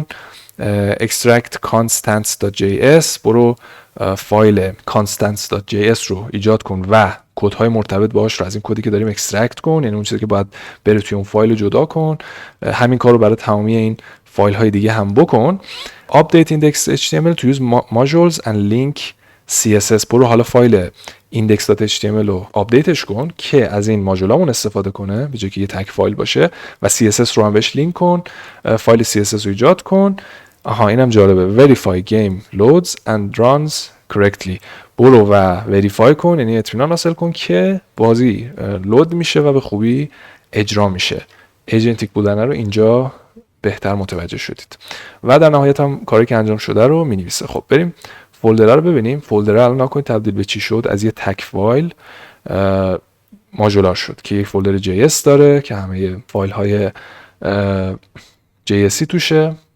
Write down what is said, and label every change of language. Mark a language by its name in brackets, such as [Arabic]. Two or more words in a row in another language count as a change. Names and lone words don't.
[English] extract constants.js، [Persian] برو فایل constants.js رو ایجاد کن و کدهای مرتبط باهاش رو از این کدی که داریم اکسترکت کن، یعنی اون چیزی که باید بره توی اون فایل رو جدا کن. همین کار رو برای تمامی این فایل های دیگه هم بکن. [English] update index.html to use modules and link css، [Persian] برو حالا فایل index.html رو آپدیتش کن که از این ماژولامون استفاده کنه به جای که یه تک فایل باشه و css رو هم بهش لینک کن. فایل css رو ایجاد کن. اینم جالبه، [English] verify game loads and runs correctly، [Persian] برو و وریفای کن، یعنی اطمینان حاصل کن که بازی لود میشه و به خوبی اجرا میشه. ایجنتیک بودن رو اینجا بهتر متوجه شدید و در نهایت هم کاری که انجام شده رو مینویسه. خب بریم فولدر رو ببینیم. فولدر رو الان نکنید تبدیل به چی شد، از یه تک فایل ماژولار شد که یک فولدر JS داره که همه فایل های JS توشه.